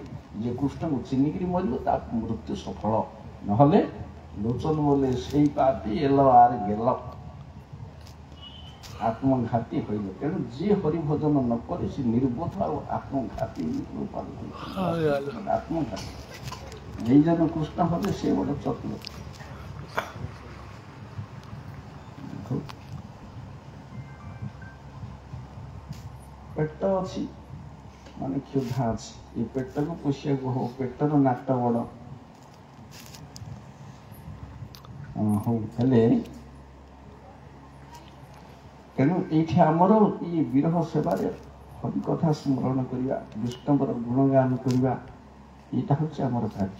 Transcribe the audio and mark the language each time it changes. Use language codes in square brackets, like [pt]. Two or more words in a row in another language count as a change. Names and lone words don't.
[or] ଯେ କୃଷ୍ଣଙ୍କୁ ଚିହ୍ନିକିରି ମରିବ ତା ମୃତ୍ୟୁ ସଫଳ, ନହେଲେ ଲୋଚନ ବୋଲେ ସେଇ ପାପି [bn] এল আর গেল আত্মঘাতী হইল। [or] ତେଣୁ ଯିଏ ହରିଭଜନ ନ କରେ ସେ ନିର୍ବୋଧ ଆଉ ଆତ୍ମଘାତୀ ଆତ୍ମଘାତୀ। [bn] যেই জন্য কৃষ্ণ হবে সে বড় চতুর। [or] পেট ଅଛି ମାନେ କ୍ଷୁଧା ଅଛି, ଏ ପେଟକୁ ପୋଷିବାକୁ ହବ, ପେଟର ନାଟ ବଡ଼। ହଉ ହେଲେ ତେଣୁ ଏଇଠି ଆମର ଏଇ ବିରହ ସେବାରେ ହରି କଥା ସ୍ମରଣ କରିବା, ବିଷ୍ଣୁଙ୍କର ଗୁଣଗାନ କରିବା, ଏଇଟା ହେଉଛି ଆମର କାର୍ଯ୍ୟ।